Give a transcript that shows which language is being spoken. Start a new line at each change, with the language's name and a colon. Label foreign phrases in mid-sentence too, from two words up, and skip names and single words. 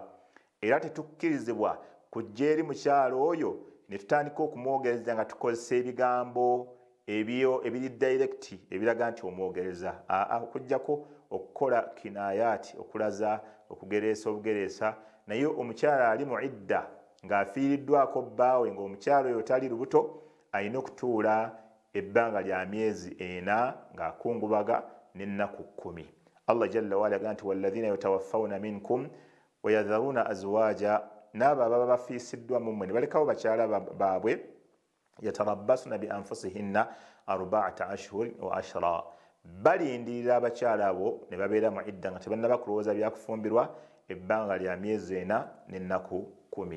Ganda: Era tetukkirizibwa kujja eri mukyala oyo ne tutandika okumwogereza nga tukozesa ebigambo ebiri direct ebiraga nti omwogereza, okujjako okukola kinayati, okulaza okugereesa obugereesa. Naye omukyala ali mu idda ng'afiiriddwako bbaawe ng'omukyala oyo tali lubuto, alina okutuula ebbanga lya myezi 4 ng'akungubaga n'ennaku 10. Allah
Arabic: جل وعلا
Ganda: ganti
Arabic: والذين يتوفون منكم ويذرون أزواجا,
Ganda: n'abo ababa bafiisiddwa mu mmwe ne balekawo bakyala baabwe,
Arabic: يتربصن بأنفسهن 4 أشهر و10,
Ganda: balindirira abakyala abo ne babeera mu idda nga tebannaba kulowooza byakufumbirwa ebbanga lya myezi 4 n'ennaku 10.